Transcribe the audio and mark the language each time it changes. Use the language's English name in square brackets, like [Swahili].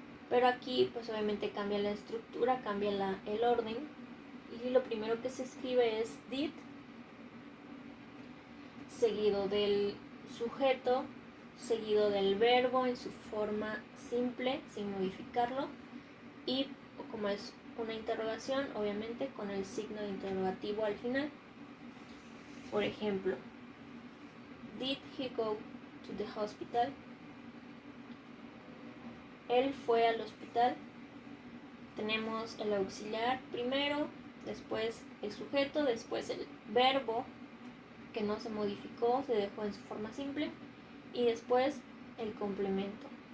[Spanish] Pero aquí pues obviamente cambia la estructura, cambia el orden, y lo primero que se escribe es did, seguido del sujeto, seguido del verbo en su forma simple, sin modificarlo, y como es una interrogación, obviamente con el signo de interrogativo al final. [English] Por ejemplo, did he go to the hospital? [Spanish] Él fue al hospital. Tenemos el auxiliar primero, después el sujeto, después el verbo que no se modificó, se dejó en su forma simple, y después el complemento.